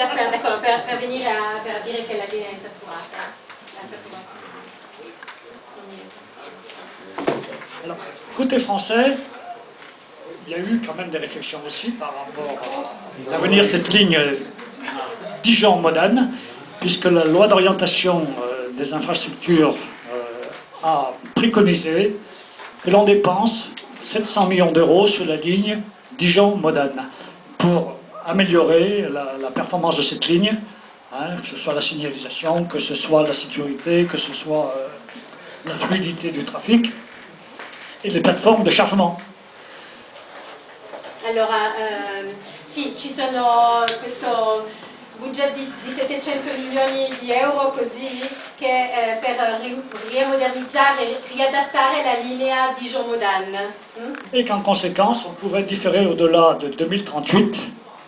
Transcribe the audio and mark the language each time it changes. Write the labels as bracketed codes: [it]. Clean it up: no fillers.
[it] D'accordo, per venire per dire che la linea è saturata. La saturazione. [fr] Alors, côté français, il y a eu quand même des réflexions aussi par rapport à l'avenir de cette ligne Dijon-Modane, puisque la loi d'orientation des infrastructures a préconisé que l'on dépense 700 millions d'euros sur la ligne Dijon-Modane pour améliorer la performance de cette ligne, hein, que ce soit la signalisation, que ce soit la sécurité, que ce soit la fluidité du trafic et les plateformes de chargement. [it] Allora, sì, ci sono questo budget di 700 milioni di euro così che per rimodernizzare, riadattare la linea Dijon-Modane. [fr] Et qu'en conséquence, on pourrait différer au-delà de 2038